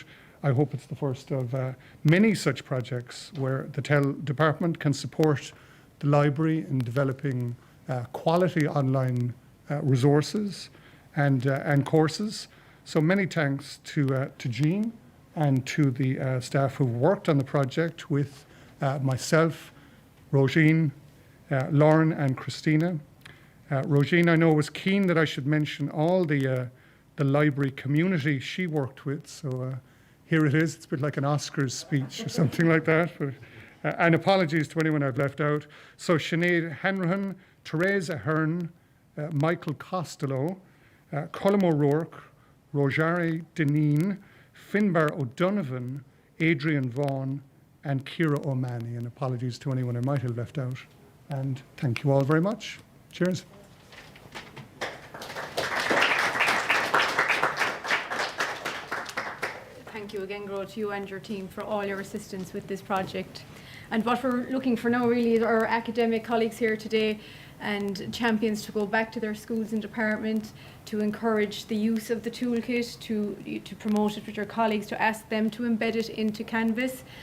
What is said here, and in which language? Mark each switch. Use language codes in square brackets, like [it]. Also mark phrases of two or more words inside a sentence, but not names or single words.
[en] I hope it's the first of many such projects where the TEL department can support the library in developing quality online resources and courses, So many thanks to Jean and to the staff who worked on the project with myself, Roisin, Lauren and Christina. Roisin, I know, was keen that I should mention all the library community she worked with. So here it is. It's a bit like an Oscars speech or something like that. But, and apologies to anyone I've left out. So Sinead Hanrahan, Theresa Hearn, Michael Costello, Colm O'Rourke, Rojari Deneen, Finbar O'Donovan, Adrian Vaughan, and Ciara O'Mahony. And apologies to anyone I might have left out. And thank you all very much. Cheers. Thank you again, Gro, to you and your team for all your assistance with this project. And what we're looking for now really is our academic colleagues here today and champions to go back to their schools and department to encourage the use of the toolkit, to promote it with your colleagues, to ask them to embed it into Canvas.